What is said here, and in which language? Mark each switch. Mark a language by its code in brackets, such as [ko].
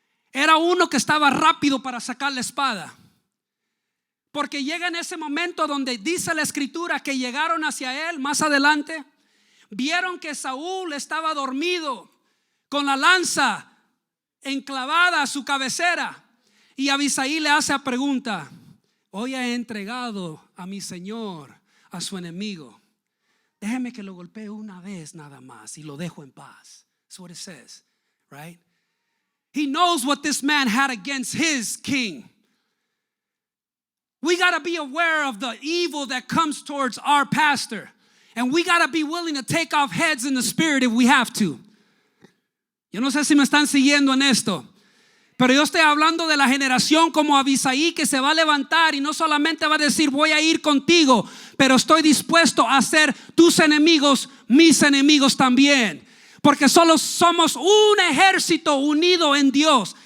[es] Era uno que estaba rápido para sacar la espada. Porque llega en ese momento donde dice la escritura que llegaron hacia él más adelante, vieron que Saúl estaba dormido con la lanza enclavada a su cabecera, y Abisaí le hace la pregunta: hoy he entregado a mi señor a su enemigo, déjeme que lo golpee una vez nada más y lo dejo en paz. [en] That's what it says, right? He knows what this man had against his king. We got to be aware of the evil that comes towards our pastor. And we got to be willing to take off heads in the spirit if we have to. [es] Yo no sé si me están siguiendo en esto, pero yo estoy hablando de la generación como Abisaí, que se va a levantar y no solamente va a decir voy a ir contigo, pero estoy dispuesto a hacer tus enemigos mis enemigos también. Porque solo somos un ejército unido en Dios.